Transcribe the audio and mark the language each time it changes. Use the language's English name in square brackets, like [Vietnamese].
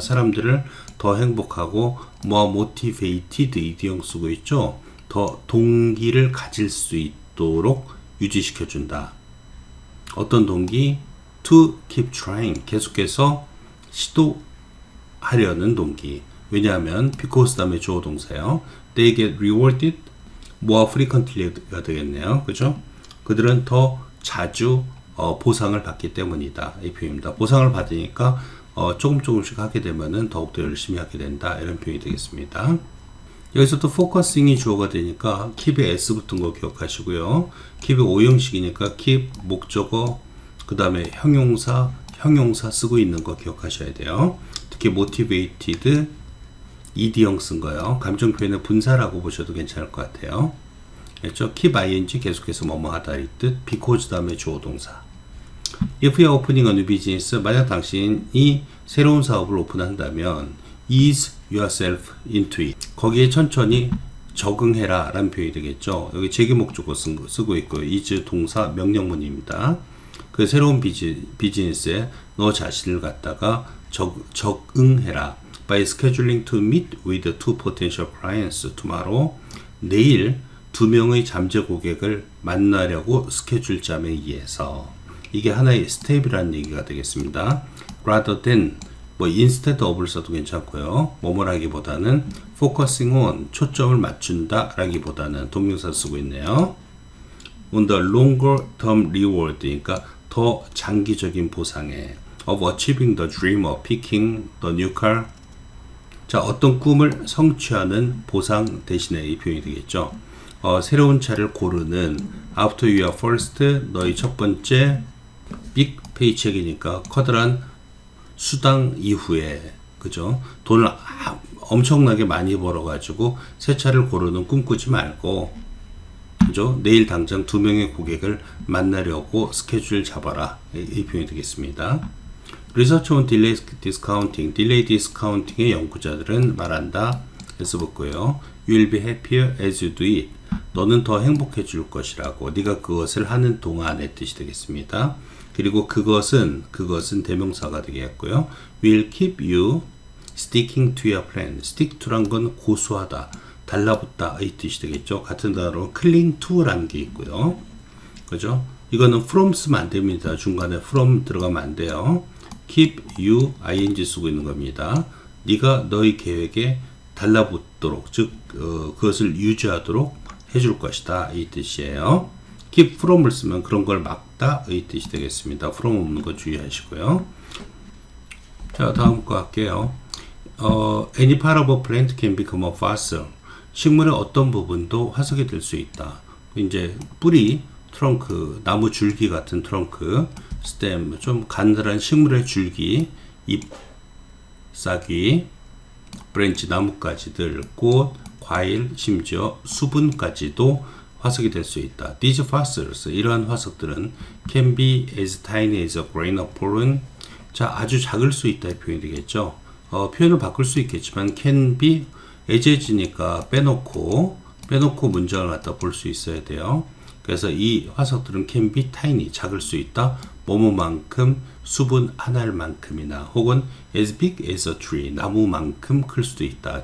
[Korean] 사람들을 더 행복하고 [English] more motivated [Korean] 이디용 쓰고 있죠. 더 동기를 가질 수 있도록 유지시켜 준다. 어떤 동기? [English] to keep trying [Korean] 계속해서 시도하려는 동기. 왜냐하면 because 다음에 주어 동사요. [English] They get rewarded more frequently [Korean] 가 되겠네요. 그죠? 그들은 더 자주 보상을 받기 때문이다. 이 표현입니다. 보상을 받으니까 조금씩 하게 되면은 더욱더 열심히 하게 된다. 이런 표현이 되겠습니다. 여기서 또 포커싱이 주어가 되니까 keep에 s 붙은 거 기억하시고요. keep이 오형식이니까 keep 목적어 그 다음에 형용사 쓰고 있는 거 기억하셔야 돼요. 특히 motivated ed형 쓴 거요. 감정 표현의 분사라고 보셔도 괜찮을 것 같아요. 그렇죠? keep ing 계속해서 뭐뭐 하다 이 뜻. because 다음에 주어 동사. [English] If you are opening a new business, [Korean] 만약 당신이 새로운 사업을 오픈한다면 [English] ease yourself into it. [Korean] 거기에 천천히 적응해라 라는 표현이 되겠죠. 여기 제기목적어 쓰고 있고요. ease 동사 명령문입니다. 그 새로운 비즈니스에 너 자신을 갖다가 적응해라. [English] By scheduling to meet with two potential clients tomorrow. [Korean] 내일 2명의 잠재 고객을 만나려고 스케줄 잠에 의해서. 이게 하나의 스텝이라는 얘기가 되겠습니다. [English] rather than instead of [Korean] 를 써도 괜찮고요. 뭐뭐라기보다는 [English] focusing on [Korean] 초점을 맞춘다 라기보다는 동명사 쓰고 있네요. [English] on the longer term reward [Korean] 그러니까 더 장기적인 보상에 [English] of achieving the dream of picking the new car. [Korean] 자, 어떤 꿈을 성취하는 보상 대신에 이 표현이 되겠죠. 새로운 차를 고르는 [English] after your first [Korean] 너의 첫 번째 빅 페이첵이니까 커다란 수당 이후에 그죠? 돈을 엄청나게 많이 벌어가지고 새 차를 고르는 꿈꾸지 말고 그죠? 내일 당장 2명의 고객을 만나려고 스케줄 잡아라 이 표현이 되겠습니다. [English] Research on delay discounting, delay discounting [Korean] 의 연구자들은 말한다. 해서 붙고요. [English] You will be happier as you do it. [Korean] 너는 더 행복해질 것이라고. 네가 그것을 하는 동안의 뜻이 되겠습니다. 그리고 그것은 대명사가 되겠고요. [English] Will keep you sticking to your plan. [Korean] stick to란 건 고수하다, 달라붙다 이 뜻이 되겠죠. 같은 단어로 cling to라는 게 있고요. 그죠? 이거는 from 쓰면 안 됩니다. 중간에 from 들어가면 안 돼요. keep you ing 쓰고 있는 겁니다. 네가 너의 계획에 달라붙도록 즉 그것을 유지하도록 해줄 것이다 이 뜻이에요. keep from을 쓰면 그런 걸 막다 이 뜻이 되겠습니다. from 없는 거 주의하시고요. 자, 다음 거 할게요. [English] Any part of a plant can become a fossil. [Korean] 식물의 어떤 부분도 화석이 될 수 있다. 이제 뿌리, 트렁크, 나무 줄기 같은 트렁크, 스템, 좀 가늘한 식물의 줄기, 잎, 싹이, 브랜치, 나뭇가지들, 꽃, 과일, 심지어 수분까지도 화석이 될 수 있다. [English] These fossils, [Korean] 이러한 화석들은 [English] can be as tiny as a grain of pollen. [Korean] 자, 아주 작을 수 있다 이 표현이 되겠죠. 표현을 바꿀 수 있겠지만 can be as니까 빼놓고 문장을 갖다 볼 수 있어야 돼요. 그래서 이 화석들은 [English] can be tiny, [Korean] 작을 수 있다. 뭐뭐만큼, 수분 한 알만큼이나 혹은 [English] as big as a tree, [Korean] 나무만큼 클 수도 있다.